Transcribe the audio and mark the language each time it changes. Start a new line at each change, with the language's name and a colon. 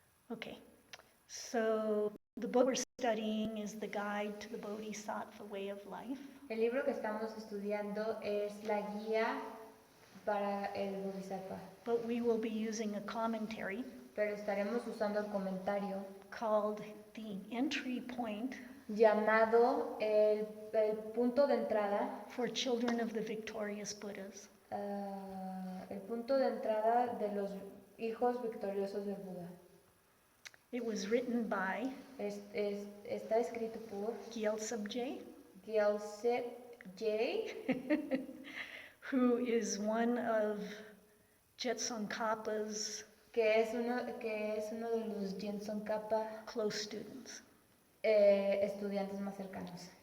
English: Okay, so the book we're studying is the Guide to the Bodhisattva Way of Life.
Spanish: El libro que estamos estudiando es la guía para el Bodhisattva,
English: But we will be using a commentary
Spanish: pero estaremos usando el comentario
English: called The Entry Point
Spanish: llamado el punto de entrada,
English: for Children of the Victorious Buddhas.
Spanish: el punto de entrada de los hijos victoriosos del Buda.
English: It was written by
Spanish: Está escrito por
English: Gyaltsab J,
Spanish: Geshe J,
English: who is one of Jetsunkapa's
Spanish: que es uno de los Jetsun Kappa
English: close students.
Spanish: estudiantes más cercanos.